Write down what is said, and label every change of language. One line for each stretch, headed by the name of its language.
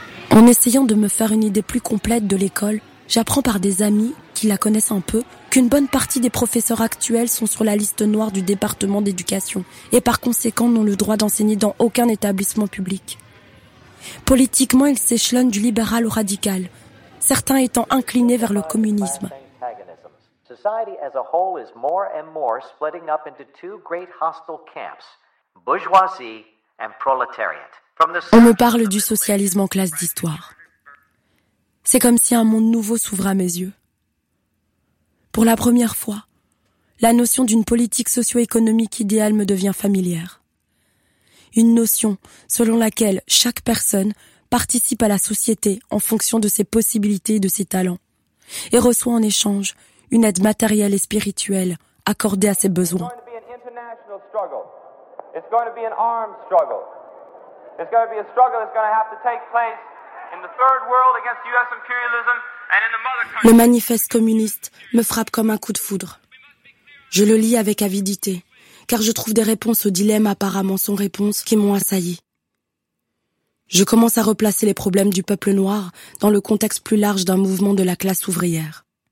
French: En essayant de me faire une idée plus complète de l'école, j'apprends par des amis qui la connaissent un peu qu'une bonne partie des professeurs actuels sont sur la liste noire du département d'éducation et par conséquent n'ont le droit d'enseigner dans aucun établissement public. Politiquement, ils s'échelonnent du libéral au radical, certains étant inclinés vers le communisme.
English: Society as a whole is more and more splitting up into two great hostile camps, bourgeoisie and proletariat.
French: On me parle du socialisme en classe d'histoire. C'est comme si un monde nouveau s'ouvrait à mes yeux. Pour la première fois, la notion d'une politique socio-économique idéale me devient familière. Une notion selon laquelle chaque personne participe à la société en fonction de ses possibilités et de ses talents, et reçoit en échange une aide matérielle et spirituelle accordée à ses besoins.
English: It's going to be a struggle that's going to have to take place in the third world against US imperialism and in the mother country.
French: Le manifeste communiste me frappe comme un coup de foudre. Je le lis avec avidité, car je trouve des réponses aux dilemmes apparemment sans réponse qui m'ont assailli. Je commence à replacer les problèmes du peuple noir dans le contexte plus large d'un mouvement de la classe ouvrière.